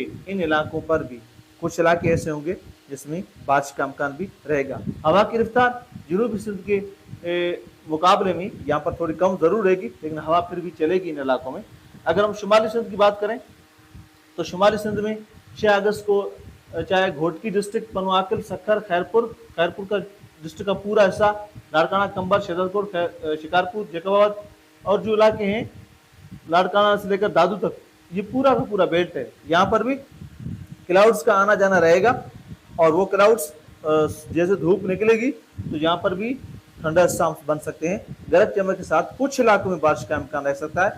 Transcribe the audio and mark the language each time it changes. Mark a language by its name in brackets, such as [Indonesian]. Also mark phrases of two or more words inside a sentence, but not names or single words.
[Urdu] ان علاقوں پر بھی کچھ علاقے ایسے ہوں گے جس میں بارش کا امکان بھی رہے گا. ہوا کی رفتار جنوبی سندھ کے مقابلے میں یہاں پر تھوڑی کم ضرور رہے گی، لیکن ہوا پھر بھی چلے گی ان علاقوں میں. اگر ہم شمالی سندھ کی بات کریں تو شمالی سندھ میں 6 اگست کو چاہے گھوٹکی ڈسٹرکٹ، پنوعاقل، سکھر، خیرپور کا ڈسٹرکٹ کا پورا حصہ, لاڑکانہ، کمبر، شہدادپور، شکارپور، جیکب آباد اور جو علاقے ہیں لاڑکانہ سے لے کر دادو تک، یہ پورا کا پورا بیلٹ ہے، یہاں پر بھی کلاؤڈز کا آنا جانا رہے گا اور وہ کلاؤڈز جیسے دھوپ نکلے گی تو یہاں پر بھی [English] thunderstorms [Urdu] بن سکتے ہیں، گرج چمک کے ساتھ کچھ علاقوں میں بارش کا امکان رہ سکتا ہے.